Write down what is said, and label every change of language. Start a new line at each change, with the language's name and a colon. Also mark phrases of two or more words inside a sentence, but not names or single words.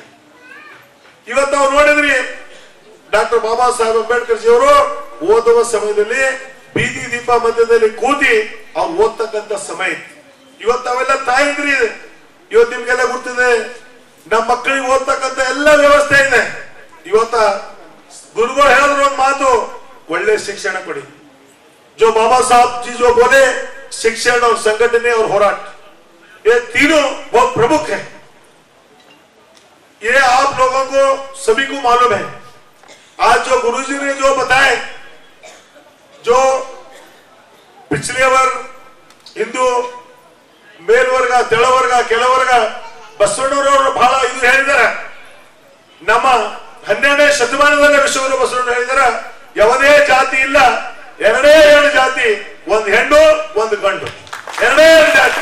Kannada: ಇವತ್ತು ನಾವು ನೋಡಿದ್ರಿ ಡಾಕ್ಟರ್ ಬಾಬಾ ಸಾಹೇಬ್ ಅಂಬೇಡ್ಕರ್ ಜಿ ಅವರು ಓದುವ ಸಮಯದಲ್ಲಿ ಬೀದಿ ದೀಪ ಮಧ್ಯದಲ್ಲಿ ಕೂತಿ ಅವ್ರು ಓದ್ತಕ್ಕಂಥ ಸಮಯ ಇತ್ತು. ಇವತ್ತು ಅವೆಲ್ಲ ತಾಯಿದ್ರಿ, ಇವತ್ತು ನಿಮ್ಗೆಲ್ಲ ಗೊತ್ತಿದೆ, ನಮ್ಮ ಮಕ್ಕಳಿಗೆ ಓದ್ತಕ್ಕಂಥ ಎಲ್ಲ ವ್ಯವಸ್ಥೆ ಇದೆ. ಇವತ್ತ ಗುರುಗಳು ಹೇಳಿದ್ರು ಒಂದು ಮಾತು, ಒಳ್ಳೆ ಶಿಕ್ಷಣ ಕೊಡಿ.
Hindi: जो बाबा साहब जी जो बोले, शिक्षण और संगठन और होराट, ये तीनों बहुत प्रमुख है. ये आप लोगों को सभी को मालूम है. आज जो गुरुजी ने जो बताए, जो पिछले वर्ग
Kannada: ಹಿಂದೂ ಮೇಲ್ವರ್ಗ, ತೆಳವರ್ಗ, ಕೆಳವರ್ಗ, ಬಸವಣ್ಣನವರು ಬಹಳ ಇದು ಹೇಳಿದಾರೆ. ನಮ್ಮ 12ನೇ ಶತಮಾನದಲ್ಲೇ ವಿಶ್ವಗುರು ಬಸವಣ್ಣ ಹೇಳಿದಾರೆ, ಯಾವುದೇ ಜಾತಿ ಇಲ್ಲ, ಎರಡೇ ಎರಡು ಜಾತಿ, ಒಂದು ಹೆಣ್ಣು ಒಂದು ಗಂಡು, ಎರಡೇ ಎರಡು ಜಾತಿ.